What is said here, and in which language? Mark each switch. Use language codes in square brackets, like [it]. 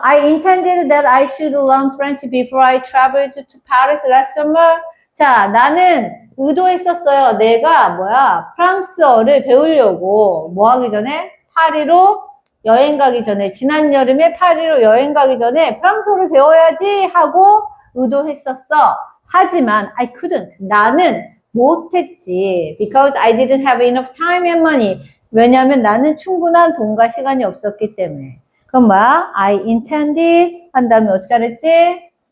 [en] I intended that I should learn French before I traveled to Paris last summer. [ko] 자, 나는 의도했었어요. 내가 프랑스어를 배우려고 뭐 하기 전에? 파리로 여행 가기 전에, 지난 여름에 파리로 여행 가기 전에 프랑스어를 배워야지 하고 의도했었어. 하지만 [en] I couldn't. [ko] 나는 못했지. [en] Because I didn't have enough time and money. [ko] 왜냐하면 나는 충분한 돈과 시간이 없었기 때문에. 그럼 뭐야? [en] I intended [ko] 한 다음에 어떻게 하랬지?